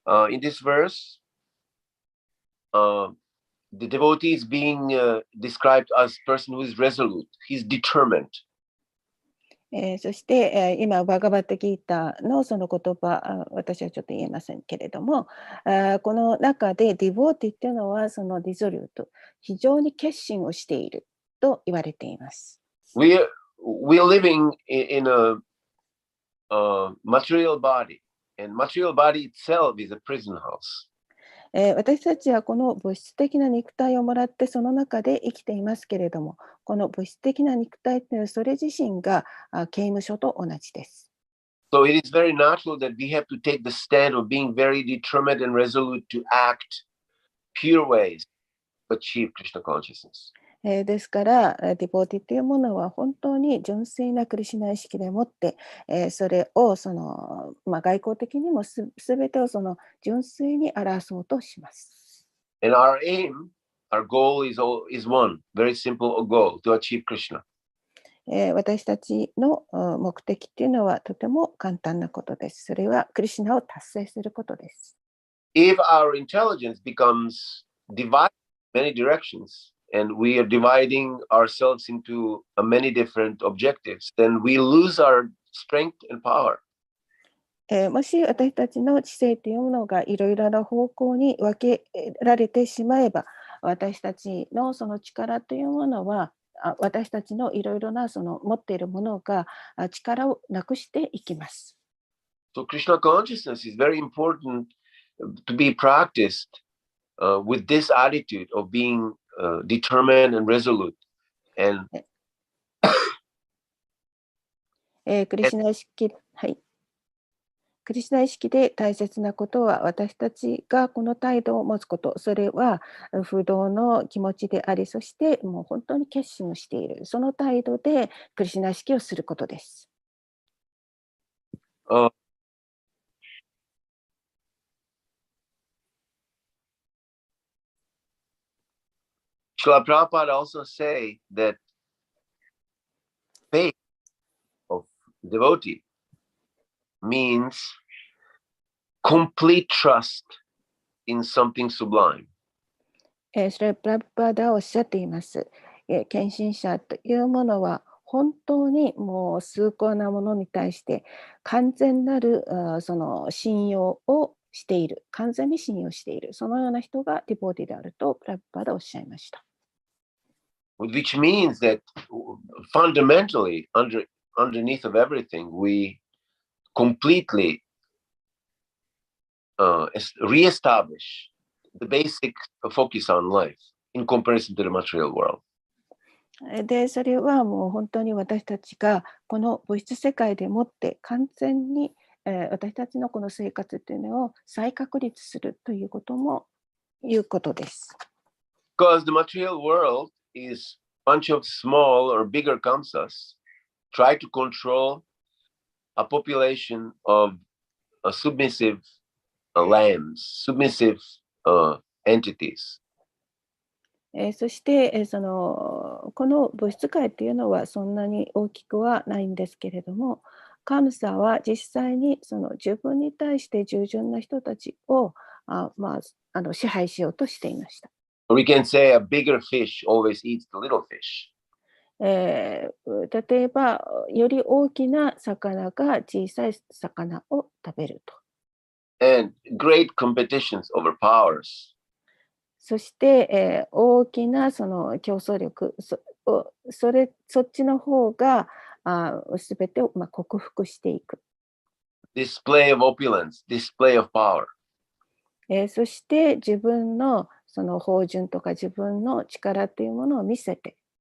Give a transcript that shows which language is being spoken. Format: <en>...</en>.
<en>In this verse, the devotee is being described as a person who is resolute, he's determined.</en> <ja>そして、今、バガバットギーターのその言葉、私はちょっと言えませんけれども、この中でディボーティっていうのは、そのディゾリュート、非常に決心をしていると言われています。</ja> <en>We are living in a material body, and material body itself is a prison house.</en> <ja>私たちはこの物質的な肉体をもらってその中で生きていますけれども、この物質的な肉体というそれ自身が刑務所と同じです。</ja> <en>So it is very natural that we have to take the stand of being very determined and resolute to act pure ways to achieve Krishna consciousness.</en> <ja>ですから、ディボーティというものは本当に純粋なクリシュナ意識でもって、それをその、外交的にもすべてをその純粋に表そうとします。</ja> <en>And our aim, our goal is one, very simple goal, to achieve Krishna.</en> <ja>私たちの目的というのはとても簡単なことです。それはクリシュナを達成することです。</ja> <en>If our intelligence becomes divided in many directions, and we are dividing ourselves into many different objectives, then we lose our strength and power.</en> <ja>もし私たちの知性というものがいろいろな方向に分けられてしまえば、私たちのその力というものは、私たちのいろいろなその持っているものが力をなくしていきます。</ja> <en>So Krishna consciousness is very important to be practiced with this attitude of being determined and resolute. And</en> <ja>クリシュナ意識、はい。クリシュナ意識で大切なことは、私たちがこの態度を持つこと、それは不動の気持ちであり、そしてもう本当に決心をしている、その態度でクリシュナ意識をすることです。</ja> <en>Srila Prabhupada also say that faith of devotee means complete trust in something sublime.</en> <ja>それプラブパーダはおっしゃっています。献身者というものは本当にもう崇高なものに対して完全なるその信用をしている、完全に信用している、そのような人がディボーティであるとプラブパーダはおっしゃいました。</ja> <en>Which means that fundamentally, underneath of everything, we completely reestablish the basic focus on life in comparison to the material world.</en> <ja>で、それはもう本当に私たちがこの物質世界でもって完全に、私たちのこの生活というのを再確立するということもいうことです。</ja> <en>Because the material world is a bunch of small or bigger kamsas try to control a population of submissive lambs, submissive entities.</en> <ja>そして、この物質界というのはそんなに大きくはないんですけれども、カムサは実際にその自分に対して従順な人たちを支配しようとしていました。</ja> <en>We can say a bigger fish always eats the little fish.</en> <ja>例えば、より大きな魚が小さい魚を食べると。</ja> <en>And great competitions over powers.</en> <ja>そして、大きなその競争力、そっちの方がすべてを克服していく。</ja> <en>Display of opulence, display of power.</en> <ja>そして自分のその芳醇とか自分の力というものを見せて。</ja>